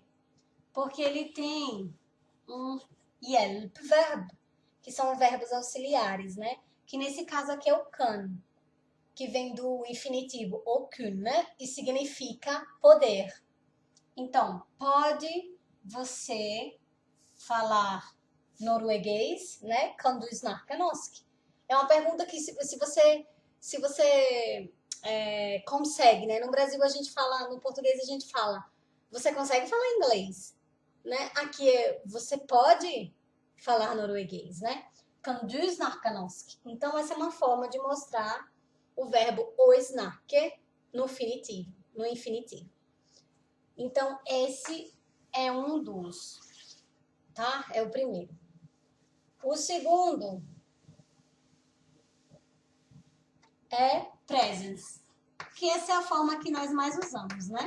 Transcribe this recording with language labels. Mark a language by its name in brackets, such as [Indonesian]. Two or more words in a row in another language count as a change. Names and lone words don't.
[Portuguese] Porque ele tem um hjelpverb, que são verbos auxiliares, né? Que nesse caso aqui é o kan, que vem do infinitivo o kunne e significa poder. Então, pode você falar norueguês, né? [Norwegian] Kan du snakke norsk? [Portuguese] É uma pergunta que se você consegue, né? No Brasil a gente fala, no português a gente fala, você consegue falar inglês, né? Aqui você pode falar norueguês, né? [Norwegian] Kan du snakke norsk? [Portuguese] Então essa é uma forma de mostrar o verbo o snakke no infinitivo. Então esse é um dos, tá? É o primeiro. O segundo é presence, que essa é a forma que nós mais usamos, né?